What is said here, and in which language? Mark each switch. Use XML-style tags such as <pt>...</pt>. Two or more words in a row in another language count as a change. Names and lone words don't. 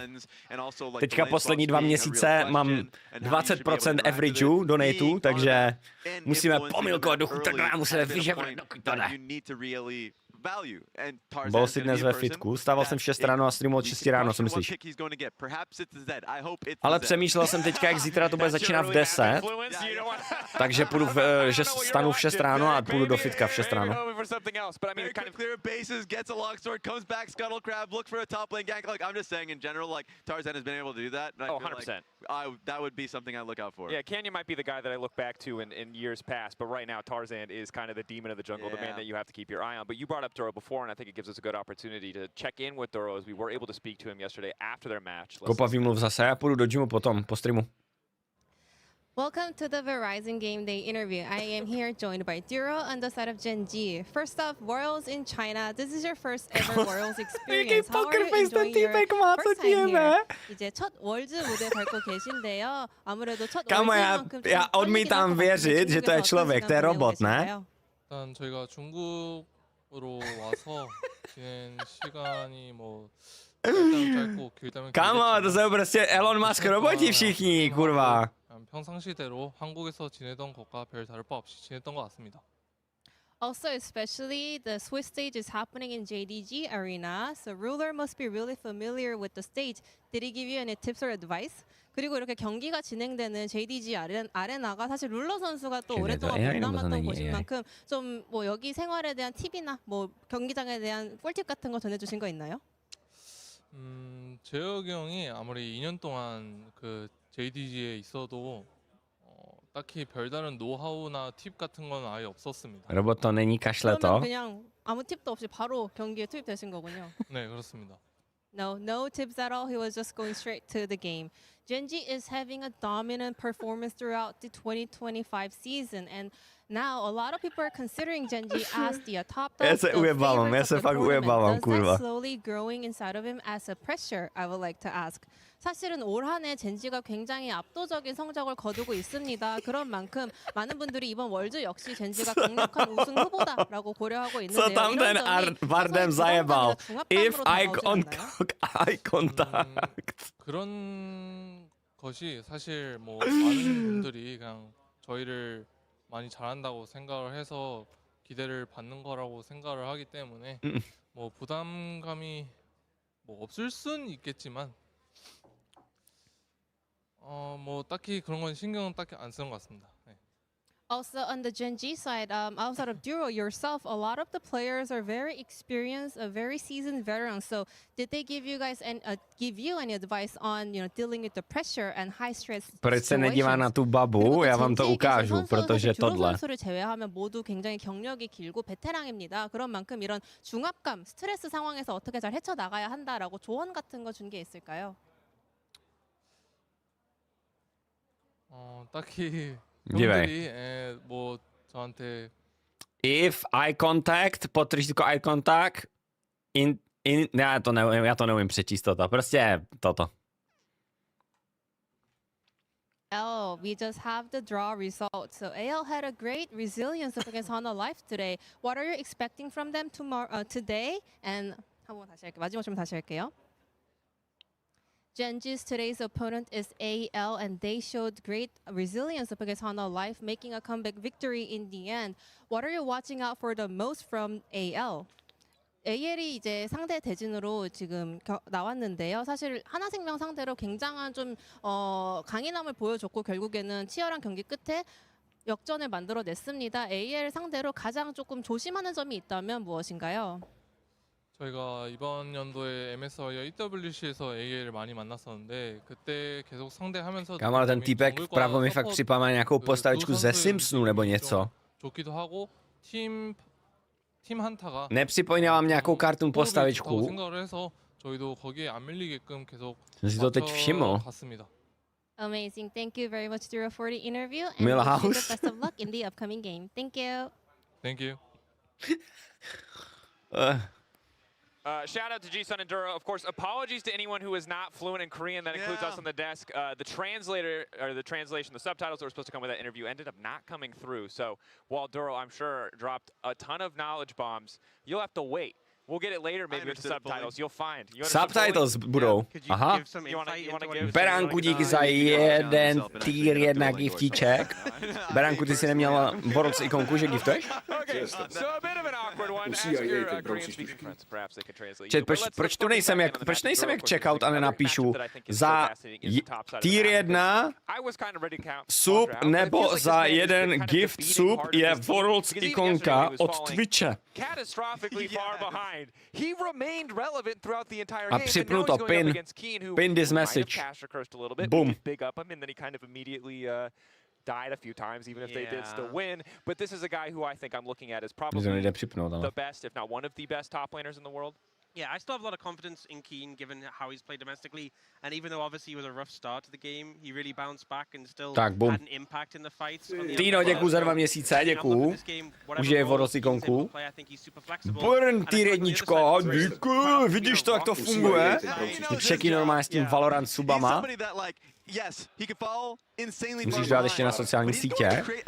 <cs>Teďka poslední 2 měsíce mám 20% averageu donatů, takže musíme pomilkovat duchu, musíme vyževat, dokud to ne. Byl jsi dnes ve fitku, stával jsem v 6 ráno a streamoval od 6 ráno, co myslíš? Ale přemýšlel jsem teďka, jak zítra to bude začínat v 10, takže že stanu v 6 ráno a půjdu do fitka v 6 ráno.</cs> <en>Yeah, Canyon might be the guy that I look back to in years past, but right now Tarzan is kind of the demon of the jungle, the man that you have to keep your eye on. But you brought up Duro before, and I think it gives us a good opportunity to check in with Duro as we were able to speak to him yesterday after their match.</en> <cs>Kopa výmluv zase, já půjdu do gymu potom, po streamu.</cs> <en>Welcome to the Verizon Game Day interview. I am here joined by Duro on the side of Genji. First off, Worlds in China. This is your first ever Worlds experience. How are you enjoying your first time here?</en> <ko>이제 첫 월즈 무대 밟고 계신데요. 아무래도 첫 월즈만큼</ko> <cs>já odmítám věřit, že to je člověk, to je robot, ne?</cs> <ko>일단 저희가 중국으로 와서 지낸 시간이 뭐 짧고 길다면</ko> <cs>Kámo, to jsou prostě Elon Musk roboti všichni, kurva.</cs> <ko>평상시대로 한국에서 지내던 것과 별 다를 바 없이 지냈던 것 같습니다.</ko> <en>Also, especially the Swiss stage is happening in JDG Arena, so Ruler must be really familiar with the stage. Did he give you any tips or advice?</en> <ko>그리고 이렇게 경기가 진행되는 JDG 아레나가 사실 룰러 선수가 또 오랫동안 몸담았던 곳인 만큼 좀 뭐 여기 생활에 대한 팁이나 뭐 경기장에 대한 꿀팁 같은 거 전해주신 거 있나요? 재혁이 형이 아무리 2년 동안 그 JDG에 있어도 딱히 별다른 노하우나 팁 같은 건 아예 없었습니다.</ko> <cs>Robot to není, kašle to.</cs> <ko>그냥 아무 팁도 없이 바로 경기에 투입되신 거군요. 네, 그렇습니다.</ko> <en>No tips at all. He was just going straight to the game. Genji is having a dominant performance throughout the 2025 season, and now a lot of people are considering Genji as the top dog.</en> <cs>Já se fakt ujebávám, kurva.</cs> <en>Is that slowly growing inside of him as a pressure? I would like to ask.</en> <ko>사실은 올 한 해 젠지가 굉장히 압도적인 성적을 거두고 있습니다. 그런 만큼 많은 분들이 이번 월드 역시 젠지가 강력한 우승 후보다라고 고려하고 있는데요.</ko> <cs>Co tam ten Vardem zajebal?</cs> <en>If eye contact.</en> <ko>그런 것이 사실 뭐 많은 분들이 그냥 저희를 많이 잘한다고 생각을 해서 기대를 받는 거라고 생각을 하기 때문에 뭐 부담감이 뭐 없을 순 있겠지만 뭐 딱히 그런 건 신경은 딱히 안 쓰는 것 같습니다. 네.</ko> <en>Also on the Genji side, outside of Duro yourself, a lot of the players are very experienced, very seasoned veterans. So did they give you guys give you any advice on dealing with the pressure and high stress situations?</en> <cs>Proč se nedívá na tu babu? Já vám to ukážu, protože tohle.</cs> <ko>선수를 제외하면 모두 굉장히 경력이 길고 베테랑입니다. 그런 만큼 이런 중압감, 스트레스 상황에서 어떻게 잘 헤쳐 나가야 한다라고 조언 같은 거 준 게 있을까요? 딱히</ko> <cs>Dívej.</cs> <ko>뭐 저한테</ko> <en>If eye contact, podtržítko eye contact,</en> <cs>já to neumím přečíst toto, prostě toto.</cs> <en>We just have the draw result. So AL had a great resilience up against Hana Life today. What are you expecting from them today?</en> <ko>And 한번 다시 할게요. 마지막 질문 다시 할게요.</ko> <en>Genji's today's opponent is AL, and they showed great resilience up against Hana Life, making a comeback victory in the end. What are you watching out for the most from AL?</en> <ko>AL이 이제 상대 대진으로 지금 나왔는데요. 사실 하나생명 상대로 굉장한 좀 강인함을 보여줬고 결국에는 치열한 경기 끝에 역전을 만들어냈습니다. AL 상대로 가장 조금 조심하는 점이 있다면 무엇인가요? 저희가 이번 연도에 MS와 EWC에서 AL을 많이 만났었는데 그때 계속 상대하면서</ko> <cs>Kámo, ten týpek vpravo mi fakt připadá nějakou postavičku ze Simpsonu nebo něco.</cs> <ko>좋기도 하고 팀 한타가</ko> <cs>Nepřipomínám nějakou cartoon postavičku.</cs> <ko>생각을 해서 저희도 거기에 안 밀리게끔 계속</ko> <cs>Jsem si to teď všiml.</cs> <en>Amazing. Thank you very much, Duro, for the interview. And Milhouse. wish you the best of luck in the upcoming game. Thank you. Thank you. Shout out to G-Sun and Duro. Of course, apologies to anyone who is not fluent in Korean. That includes us on the desk. The translator, or the translation, the subtitles that were supposed to come with that interview ended up not coming through. So while Duro, I'm sure, dropped a ton of knowledge bombs, you'll have to wait. We'll get it later, maybe with the subtitles. You'll find.</en> <cs>Subtitles budou. Aha. Beránku, díky za jeden tier 1 giftíček. Beránku, ty jsi neměl Worlds ikonku, že giftuješ? Proč tu nejsem jak checkout a nenapíšu za tier 1 sub nebo za jeden</cs> <en>gift sub</en> <cs>je Worlds ikonka od Twitche.</cs> <en>He remained relevant throughout the entire game.</en> <cs>A připnu to,</cs> <en>pin this message. Boom. Big up him, and then he kind of immediately died a few times, even if they did still win. But this is a guy who I think I'm looking at as probably the best, if not one of the best top laners in the world. Yeah, I still have a lot of confidence in Keen, given how he's played domestically. And even though obviously it was a rough start to the game, he really bounced back and still had an impact in the fights.</en> <cs>Týno, děkuju za 2 měsíce, děkuju. Už je Worlds ikonku. Burn, tier 1, děkuju, vidíš to, jak to funguje? Čeky normálně s tím Valorant subama. Musíš dát ještě na sociální sítě.</cs>